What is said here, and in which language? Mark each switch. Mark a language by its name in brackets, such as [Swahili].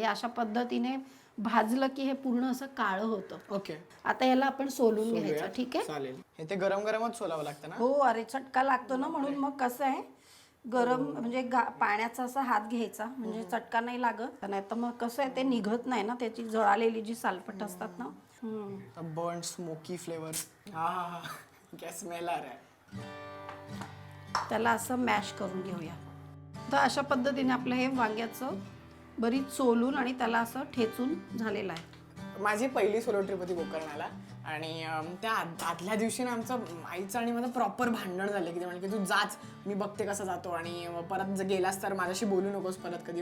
[Marathi] हे अशा पद्धतीने भाजलं की हे पूर्ण असं काळं होतं. ओके, आता याला आपण सोलून घ्यायचं. ठीक आहे, चालेल. हे ते गरम गरमच सोलावं लागतं ना? हो, अरे चटका लागतो ना, म्हणून मग कसं आहे गरम म्हणजे पाण्याचा असा हात घ्यायचा म्हणजे चटका नाही लागत. नाही तर मग कसं आहे ते निघत नाही ना, त्याची जळालेली जी सालपट असतात ना. [English] burn smoky flavour, [Hindi] हा हा हा, क्या स्मेल आ रहा है. [Marathi] त्याला असं मॅश करून घेऊया. तर अशा पद्धतीने आपलं हे वांग्याचं बरीच सोलून आणि त्याला असं ठेचून झालेलं आहे. माझी पहिली सोलो ट्रिप होती गोकर्णाला आणि त्या आदल्या दिवशी ना आमचं आईचं आणि माझं प्रॉपर भांडण झालं की ते म्हणजे की तू जाच, मी बघते कसं जातो आणि परत जर गेलास तर माझ्याशी बोलू नकोस परत कधी.